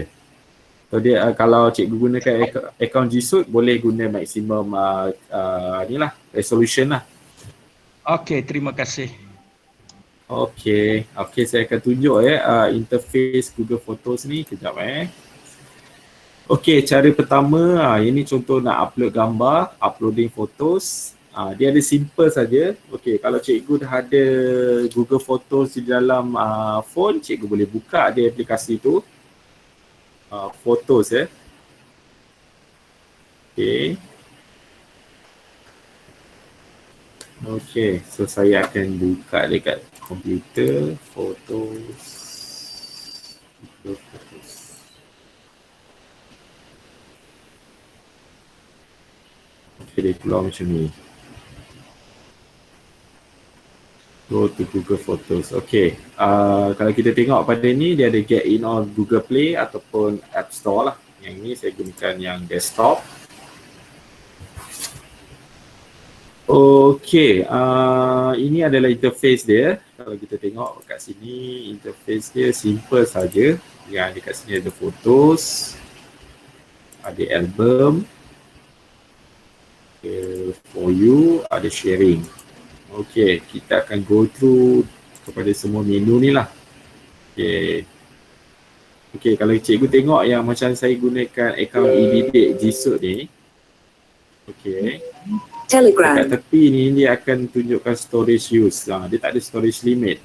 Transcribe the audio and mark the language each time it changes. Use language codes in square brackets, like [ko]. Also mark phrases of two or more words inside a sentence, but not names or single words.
[ms] So dia kalau cikgu gunakan akaun G Suite, boleh guna maksimum inilah resolution lah. Okey, terima kasih. Okey, saya akan tunjuk interface Google Photos ni kejap Okey, cara pertama, ini contoh nak upload gambar, [en] uploading photos. [ms] Dia ada simple saja. Okey, kalau cikgu dah ada Google Photos di dalam phone, cikgu boleh buka dia aplikasi tu. Photos Okey, so saya akan buka dekat komputer, Photos. Okey, dia keluar macam ni. [en] Go to Google Photos. [ms] Okey, kalau kita tengok pada ni, dia ada [en] get in on [ms] Google Play ataupun App Store lah. Yang ni saya gunakan yang desktop. Okey, ini adalah interface dia. Kalau kita tengok kat sini, interface dia simple saja. Yang dekat sini ada photos, ada album, [en] for you, [ms] ada sharing. Okey, kita akan [en] go through [ms] kepada semua menu ni lah. Okey, kalau cikgu tengok yang macam saya gunakan akaun EDD G Suite ni. Okey. Telegram. Dekat tepi ni dia akan tunjukkan [en] storage use. [ms] Dia tak ada [en] storage limit.